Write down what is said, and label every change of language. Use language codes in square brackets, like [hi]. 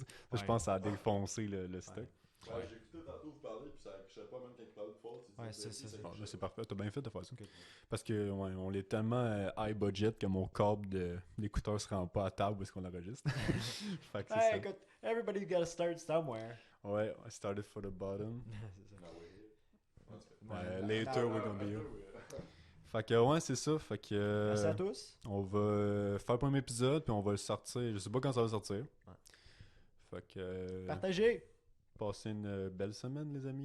[fr] Ça, je Ouais. pense que ça a défoncé le stock. Ouais. Ouais, j'ai écouté tantôt vous parler puis ça accrochait pas même quand il parlait de faute. Ouais, c'est- Ah, ben, c'est parfait, t'as bien fait de faire ça. Ok. Parce que ouais, on est tellement high budget que mon câble d'écouteur se rend pas à table où est-ce qu'on enregistre. Fait que c'est Hey, ça. écoute, [en] everybody's gotta start somewhere. Ouais, I started for the bottom. [fr] C'est ça. [en] Ouais, later we're gonna be here. [fr] Fait que ouais, c'est ça. Fait que Merci à tous. on va faire le premier épisode puis on va le sortir. Je sais pas quand ça va sortir. Fait que Partagez. passez une belle semaine les amis.